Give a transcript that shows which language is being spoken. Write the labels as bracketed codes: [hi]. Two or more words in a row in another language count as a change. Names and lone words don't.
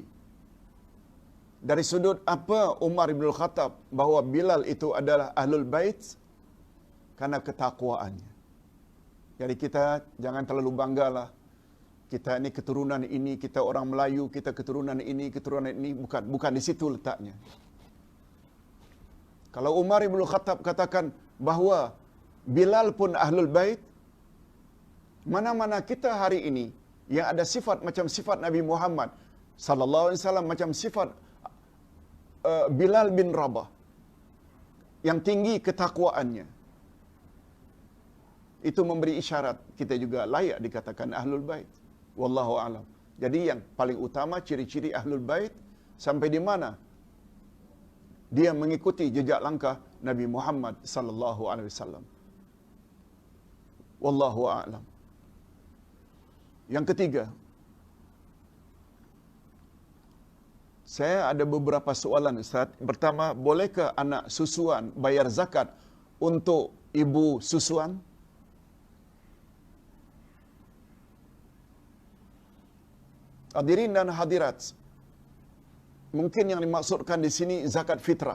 [ms] Dari sudut apa Umar bin Khattab bahawa Bilal itu adalah [ar] أهل البيت? [ms] Karena ketakwaannya. Jadi kita jangan terlalu banggalah. Kita ini keturunan ini, kita orang Melayu, kita keturunan ini, bukan di situ letaknya. Kalau Umar bin Khattab katakan bahawa Bilal pun [ar] أهل البيت, [ms] mana-mana kita hari ini yang ada sifat macam sifat Nabi Muhammad [ar] صلى الله عليه وسلم, [ms] macam sifat Bilal bin Rabah yang tinggi ketakwaannya, itu memberi isyarat kita juga layak dikatakan [ar] أهل البيت. والله أعلم. [ms] Jadi yang paling utama ciri-ciri [ar] أهل البيت [ms] sampai di mana dia mengikuti jejak langkah Nabi Muhammad [ar] صلى الله عليه وسلم. والله أعلم. [ms] Yang ketiga, saya ada beberapa soalan Ustaz. Pertama, bolehkah anak susuan bayar zakat untuk ibu susuan? Hadirin dan hadirat, mungkin yang dimaksudkan di sini zakat fitrah.